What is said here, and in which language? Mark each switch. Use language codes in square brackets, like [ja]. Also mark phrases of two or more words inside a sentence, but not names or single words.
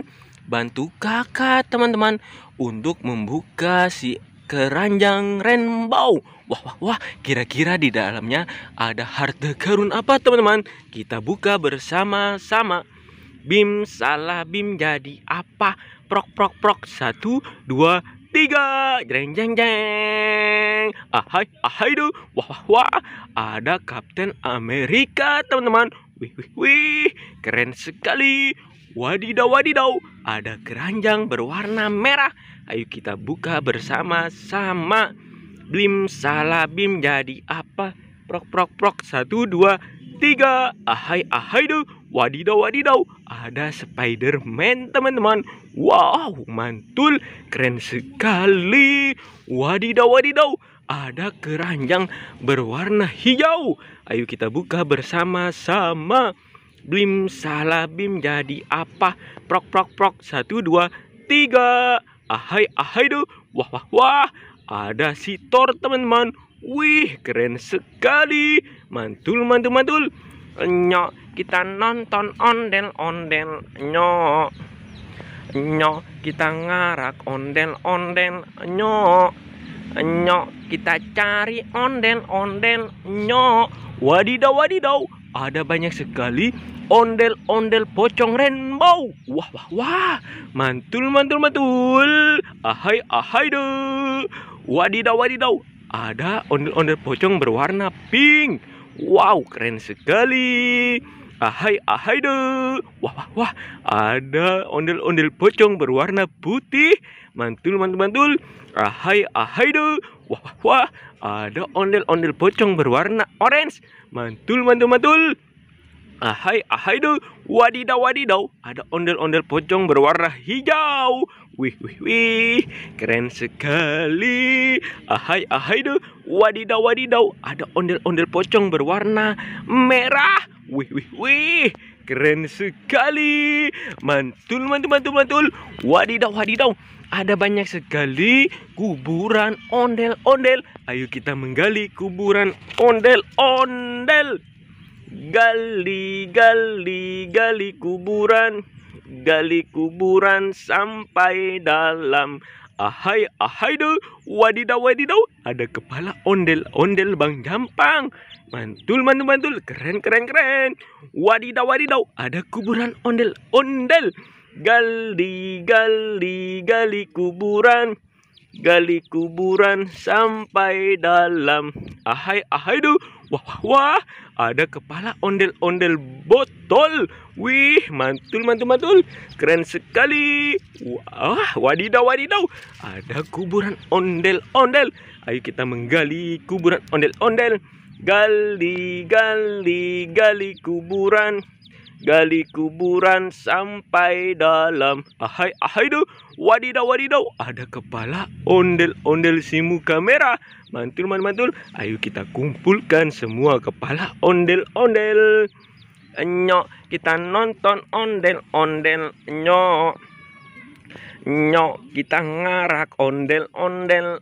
[id] Bantu kakak teman-teman untuk membuka si keranjang rainbow. Wah wah wah, kira-kira di dalamnya ada harta karun apa teman-teman? Kita buka bersama-sama. Bim salah bim jadi apa? Prok prok prok, 1, 2, 3. Jeng jeng jeng. Ahai ahai do. Wah wah wah, ada Kapten Amerika teman-teman. Wih wih wih, keren sekali. Wadidaw wadidaw, ada keranjang berwarna merah. Ayo kita buka bersama-sama. Blim salah bim jadi apa? Prok prok prok, 1, 2, 3. Ahai ahai do. Wadidaw wadidaw, ada Spiderman teman-teman. Wow, mantul, keren sekali. Wadidaw wadidaw, ada keranjang berwarna hijau. Ayo kita buka bersama-sama. Blim salah bim jadi apa? Prok prok prok, 1, 2, 3. Ahai ahai do. Wah wah wah, ada si Thor teman-teman. Wih, keren sekali. Mantul mantul mantul. Nyok kita nonton ondel-ondel. Nyok nyok kita ngarak ondel-ondel. Nyok nyok kita cari ondel-ondel. Nyok wadidaw wadidaw, ada banyak sekali ondel-ondel pocong rainbow. Wah wah wah, mantul mantul mantul. Ahai ahai do. Wadidaw wadidaw, ada ondel-ondel pocong berwarna pink. Wow, keren sekali. Ahai ahai do. Wah wah wah, ada ondel-ondel pocong berwarna putih. Mantul mantul mantul. Ahai ahai do. Wah wah wah, ada ondel-ondel pocong berwarna orange. Mantul mantul mantul. Ahai ahai do. Wadidaw wadidaw, ada ondel-ondel pocong berwarna hijau. Wih wih wih, keren sekali. Ahai ahai do. Wadidaw wadidaw, ada ondel-ondel pocong berwarna merah. Wih wih wih, keren sekali. Mantul mantul mantul mantul. Wadidaw wadidaw, ada banyak sekali kuburan ondel-ondel. Ayo kita menggali kuburan ondel-ondel. Gali gali gali kuburan. Gali kuburan sampai dalam. Ahai ahai do. Wadidaw wadidaw, ada kepala ondel-ondel Bang Jampang. Mantul mantul mantul, keren keren keren. Wadidaw wadidaw, ada kuburan ondel-ondel. Gali gali gali kuburan. Gali kuburan sampai dalam. Ahai ahai do. Wah wah wah, ada kepala ondel-ondel botol. Wih, mantul mantul mantul, keren sekali. Wah, wadidaw wadidaw, ada kuburan ondel-ondel. Ayo kita menggali kuburan ondel-ondel. Gali gali gali kuburan. Gali kuburan sampai dalam. Ahai ahai do. Wadidaw wadidaw, ada kepala ondel-ondel si muka merah. Mantul mantul mantul. Ayo kita kumpulkan semua kepala ondel-ondel. Nyok kita nonton ondel-ondel. Nyok nyok kita ngarak ondel-ondel.